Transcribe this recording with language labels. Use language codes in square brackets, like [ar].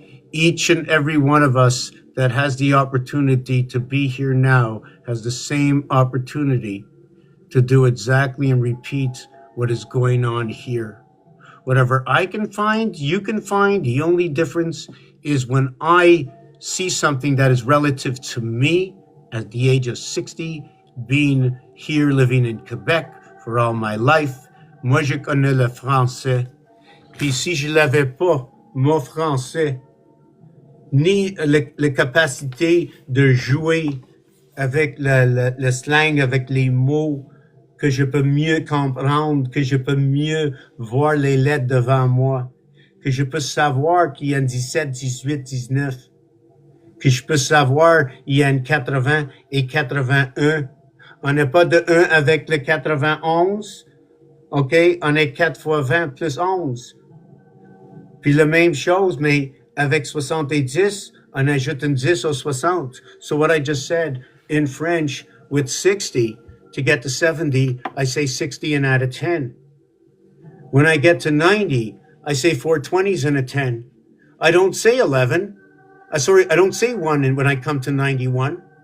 [en] Each and every one of us that has the opportunity to be here now has the same opportunity to do exactly and repeat what is going on here. Whatever I can find, you can find. The only difference is when I see something that is relative to me at the age of 60, being here living in Quebec for all my life. [fr] Moi, je connais le français. Puis si je l'avais pas, mon français, ni la capacité de jouer avec le slang, avec les mots, que je peux mieux comprendre, que je peux mieux voir les lettres devant moi, que je peux savoir qu'il y a une 17, 18, 19, que je peux savoir il y a une 80 et 81. On n'est pas de 1 avec le 91, OK? On est 4 fois 20 plus 11. Puis la même chose, mais avec 70, on ajoute un 10 au 60. [en] So what I just said in French with 60, to get to 70, I say 60 and add a 10. When I get to 90, I say 4 20s and a 10. I don't say 11. Sorry, I don't say 1 and when I come to 91.